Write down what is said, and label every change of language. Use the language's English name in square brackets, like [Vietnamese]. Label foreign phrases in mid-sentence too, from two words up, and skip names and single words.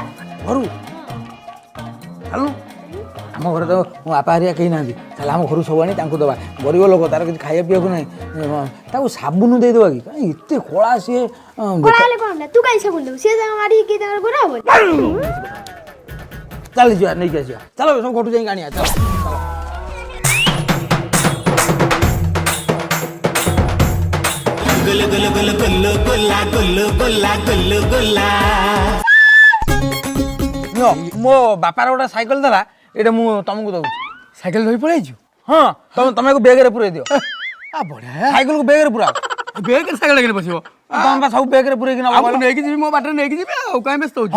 [Odia] ଘରୁ ଚାଲୁ ଆମ ଘରେ ତ ମୋ ବାପା ହେରିକା କେହି ନାହାନ୍ତି ତାହେଲେ ଆମ ଘରୁ ସବୁ ଆଣି ତାଙ୍କୁ ଦେବା ଗରିବ ଲୋକ ତାର କିଛି ଖାଇବା ପିଇବାକୁ ନାହିଁ ତାକୁ ସାବୁନ ଦେଇଦେବା କି କାହିଁ ଏତେ କଳା ସିଏ ତୁ କାହିଁ ସାବୁନ ଦେବୁ ସିଏ ମାରିକି ତାଙ୍କର ଗୋରା ହବ ଚାଲ ଯିବା ନେଇକି ଆସିବା ଚାଲ ସବୁ ଘଟୁ ଯାଇକି ଆଣିବା ଚାଲ गोल गोल गोल गोल गोला गोल गोला गोल गोला ମୋ ବାପାର ଗୋଟେ ସାଇକେଲ ଦେଲା ଏଇଟା ମୁଁ ତମକୁ ଦଉଛି ସାଇକେଲ ଧରି ପଳେଇଛୁ ହଁ ତମେ ବେଗରେ ପୁରେଇ ଦିଅ ବଢ଼ିଆ ସାଇକେଲକୁ ବେଗରେ ପୁରା ବେଗରେ ସାଇକେଲ ନେଇକି ବସିବ ତମେ ବା ସବୁ ବେଗରେ ପୁରେଇକି ଆଉ ମୁଁ ନେଇକି ଯିବି ମୋ ବାଟରେ ନେଇକି ଯିବି ଆଉ କାହିଁ ବ୍ୟସ୍ତ ହଉଛୁ